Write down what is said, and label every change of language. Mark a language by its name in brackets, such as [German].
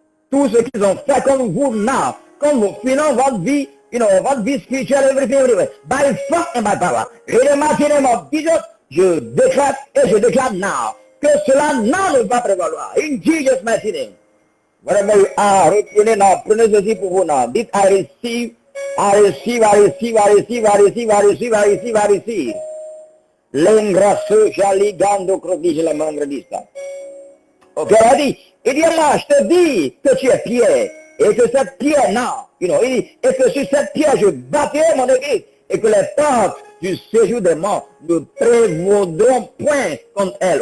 [French] Tout ce qu'ils ont fait comme vous now, comme vous finissez votre vie, you know, votre vie spirituelle, everything, everywhere, by force and by power. In the mighty name of Jesus, je déclare et je déclare now que cela now ne va prévaloir. [English] In Jesus' mighty name. Whatever you are, reprenez now, prenez ceci pour vous now. Dites, I receive, I receive, I receive, I receive, I receive, I receive, I receive, I receive. L'ingrasso, jaligando, crodige la mangredista. [French] Ok, elle a dit, il dit, moi, je te dis que tu es pierre, et que cette pierre, non, you know, il dit, et que sur cette pierre, je bâtirai mon église, et que les portes du séjour des morts ne prévaudront point contre elle.